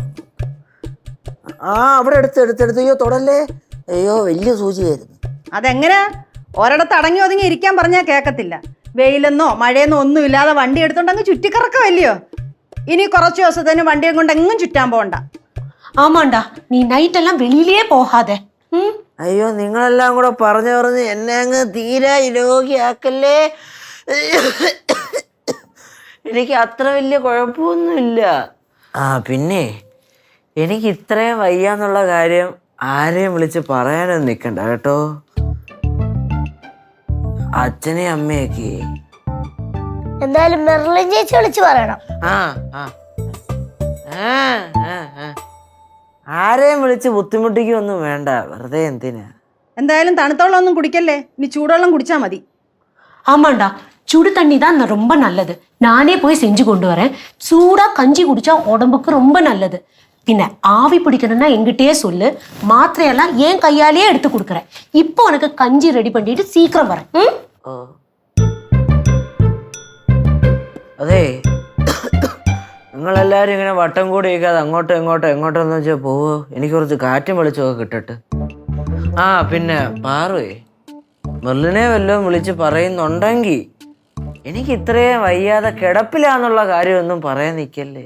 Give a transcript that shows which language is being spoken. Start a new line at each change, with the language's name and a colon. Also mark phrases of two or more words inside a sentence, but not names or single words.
Malayalam: ആ അവിടെ എടുത്ത് അയ്യോ തൊടല്ലേ. അയ്യോ വലിയ സൂചിയായിരുന്നു. അതെങ്ങനെ ഒരിടത്ത് അടങ്ങി ഒതുങ്ങി ഇരിക്കാൻ പറഞ്ഞാൽ കേൾക്കത്തില്ല. വെയിലെന്നോ മഴയെന്നോ ഒന്നും ഇല്ലാതെ വണ്ടി എടുത്തോണ്ട് അങ്ങ് ചുറ്റിക്കറക്കമല്ലയോ. ഇനി കുറച്ച് ദിവസത്തിന് വണ്ടിയും കൊണ്ട് എങ്ങും ചുറ്റാൻ പോകണ്ട.
Tamil: ஆமாண்டா நீ நைட் எல்லாம் வெளியிலே போகாத.
Malayalam: അയ്യോ നിങ്ങളെല്ലാം കൂടെ പറഞ്ഞ് എന്നെ അങ്ങ് തീരെ രോഗിയാക്കല്ലേ. എനിക്ക് അത്ര വലിയ കുഴപ്പമൊന്നുമില്ല. ആ പിന്നെ എനിക്ക് ഇത്രയും വയ്യാന്നുള്ള കാര്യം ആരെയും വിളിച്ച് പറയാനൊന്നും നിൽക്കണ്ട കേട്ടോ. അച്ഛനെയും അമ്മയൊക്കെ എന്തായാലും മെർലിൻ ചേച്ചി വിളിച്ച് പറയണം. ആരെയും വിളിച്ച് ബുദ്ധിമുട്ടിക്കൊന്നും വേണ്ട. വെറുതെ എന്തിനാ? എന്തായാലും തണുത്തോളം ഒന്നും കുടിക്കല്ലേ. ഇനി ചൂടുവെള്ളം കുടിച്ചാൽ മതി.
Tamil: ஆமாண்டா சுடு தண்ணி தான் ரொம்ப நல்லது. நானே போய் செஞ்சு கொண்டு வரேன். சூடா கஞ்சி குடிச்சா உடம்புக்கு ரொம்ப நல்லது. பின்ன ஆவி பிடிக்கணும்னா எங்கிட்டயே சொல்லு. மாத்திரையெல்லாம் ஏன் கையாலேயே எடுத்து கொடுக்குறேன். இப்போ உனக்கு கஞ்சி ரெடி பண்ணிட்டு சீக்கிரம் வரேன்.
Malayalam: അതെ നിങ്ങളെല്ലാവരും ഇങ്ങനെ വട്ടം കൂടി ഇരിക്കാതെ അങ്ങോട്ടോ എങ്ങോട്ടോന്ന് വെച്ചാൽ പോവോ. എനിക്ക് കുറച്ച് കാറ്റും വെളിച്ചമൊക്കെ കിട്ടട്ടെ. ആ പിന്നെ പാറുവേ മെർലിനെ വല്ലതും വിളിച്ച് പറയുന്നുണ്ടെങ്കിൽ എനിക്ക് ഇത്രയും വയ്യാതെ കിടപ്പിലാന്നുള്ള കാര്യമൊന്നും പറയാൻ നിൽക്കല്ലേ.